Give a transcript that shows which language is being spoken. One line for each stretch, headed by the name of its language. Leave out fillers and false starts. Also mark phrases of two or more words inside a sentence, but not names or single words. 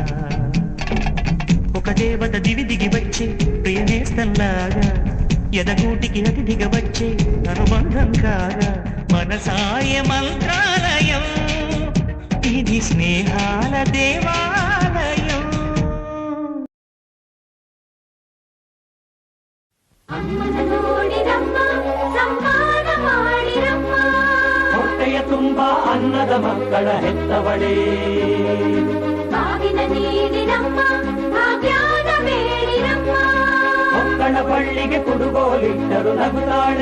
Telugu: ఒక దేవత దివి దిగి వచ్చే ప్రియనేస్తల్లాగా ఎదగూటికి అతి దిగవచ్చే అనుబంధం కాగా మనసాయ మంత్రాలయం ఇది స్నేహాల దేవాలయం
Kannada: ಹೊಟ್ಟೆಯ ತುಂಬ ಅನ್ನದ ಮಕ್ಕಳ ಹೆತ್ತವಳೇ ಮಕ್ಕಳ ಬಳ್ಳಿಗೆ ಕುಡುಗೋಲಿಟ್ಟರು ನಗುತ್ತಾಳೆ